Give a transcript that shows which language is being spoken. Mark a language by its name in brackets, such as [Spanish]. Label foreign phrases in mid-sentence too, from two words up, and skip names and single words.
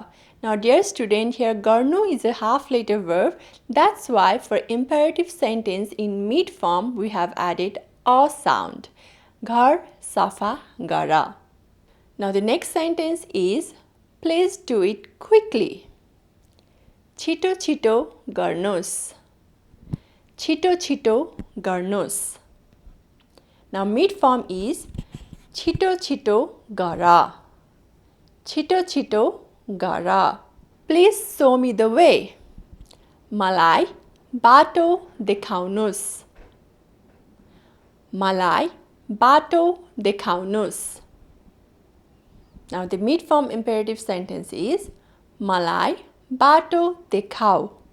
[English] Now dear student, here garnu is a half letter verb. That's why for imperative sentence in mid form we have added a sound. [Nepali] घर सफा गर. [English] Now the next sentence is please do it quickly. [Nepali] चिटो चिटो गर्नुस्. चिटो चिटो गर्नुस्. [English] Now mid form is [Nepali] चिटो चिटो गर. चिटो चिटो गर. [English] Please show me the way. [Nepali] मलाई बाटो देखाउनुस्. मलाई बाटो देखाउनुस्. [English] Now the mid form imperative sentence is [Nepali] मलाई बाटो देखाउ.